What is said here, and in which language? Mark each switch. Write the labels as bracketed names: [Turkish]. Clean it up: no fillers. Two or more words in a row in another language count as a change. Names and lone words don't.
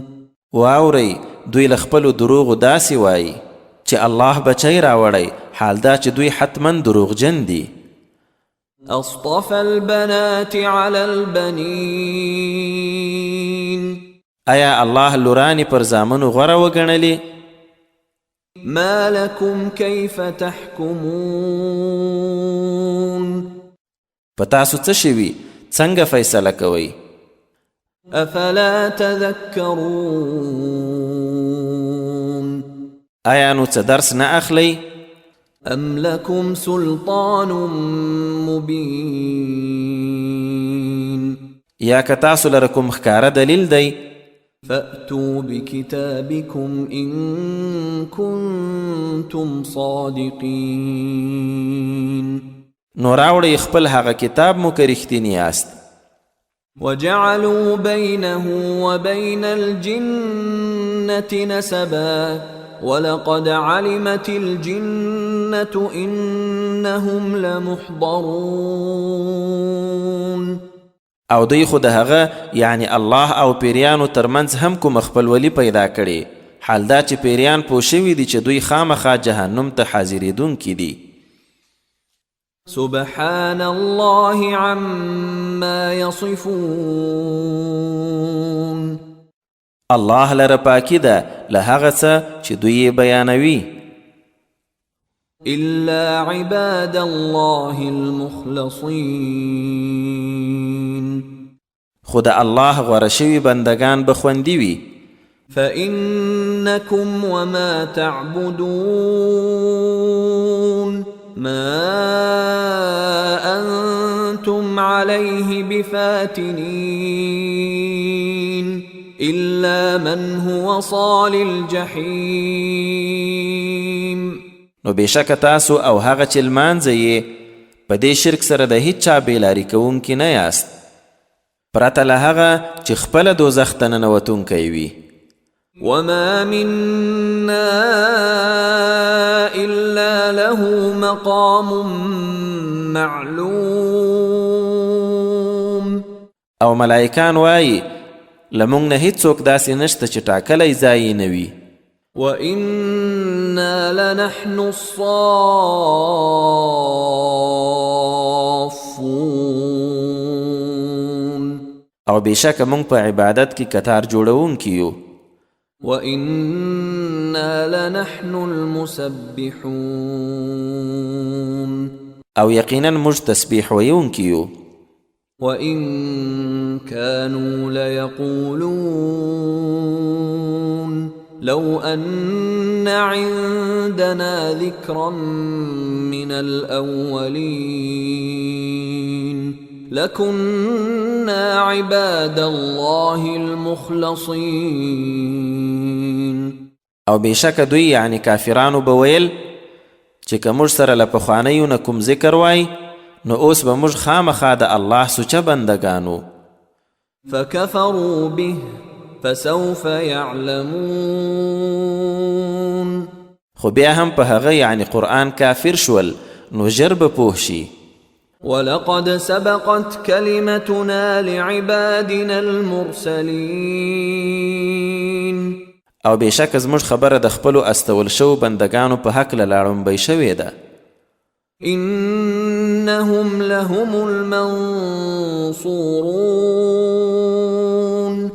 [Pashto] واورئ دوی له خپلو دروغو داسې وایي چې الله بچی راوړی، حال دا چې دوی حتما دروغجن دي. [Arabic] أصطفى البنات على البنين [Pashto] آیا الله لورانی پر زامنو غوره وګڼلې؟ [Arabic] ما لكم كيف تحكمون [Pashto] په تاسو څه شوي؟ څنګه فیصله کوئ؟ [Arabic] أفلا تذكرون [Pashto] آیا نو څه درس نه اخلئ؟ [Arabic] أم لكم سلطان مبين [Pashto] یا که تاسو لره کوم ښکاره دلیل دی؟ [Arabic] فأتوا بكتابكم إن كنتم صادقين. [Pashto] نو راوړئ خپل هغه کتاب مو که رښتیني یاست. [Arabic] وجعلوا بينه وبين الجنة نسبا ولقد علمت الجنة إنهم لمحضرون. [Pashto] او دوی خو د هغه یعنی الله او پیریانو ترمنځ هم کوم خپلولي پیدا کړي، حال دا چې پیریان پوه شوي دي چې دوی خامخا جهنم ته حاضرېدونکي دي. [Arabic] سبحان الله عما يصفون. [Pashto] الله لره پاکی ده له هغه څه چې دوی یې بیانوي. [Arabic] إلا عباد الله المخلصين. [Pashto] خو د الله غوره شوي بندگان به خوندي وي. [Arabic] فإنكم وما تعبدون ما أنتم عليه بفاتنين إلا من هو صال الجحيم. [Pashto] نو بېشکه تاسو او هغه چې لمانځئ یې په دې شرک سره د هیڅ چا بېلاري کوونکي نه یاست، پرته له هغه چې خپله دوزخ ته ننوتونکی وي. [Arabic] وما منا إلا له مقام معلوم. [Pashto] او ملائکان وایي لمونږ نه هیڅوک داسې نشته چې ټاکلی ځای یې نه وي. [Arabic] وإنا لنحن الصافون. [Pashto] او بېشکه موږ په عبادت کې کتار جوړونکي یو. [Arabic] وإنا لنحن المسبحون. [Pashto] او یقینا موږ تسبیح ویونکي یو. [Arabic] وإن كانوا ليقولون لو أن عندنا ذكرا من الأولين لكنا عباد الله المخلصين. [Pashto] او بېشکه دوی یعنی کافرانو به ویل چې که موږ سره له پخوانیو نه کوم ذکر وای نو اوس به موږ خامخا د الله سوچه بندگانو. [Arabic] فكفروا به فسوف يعلمون. [Pashto] خو بیا هم په هغه یعنی قرآن کافر شول نو ژر به پوه شي. [Arabic] ولقد سبقت كلمتنا لعبادنا المرسلين. [Pashto] او بېشکه زموږ خبره د خپلو استول شو بندگانو په هکله لاړومبی شوې ده. [Arabic] إنهم لهم المنصورون.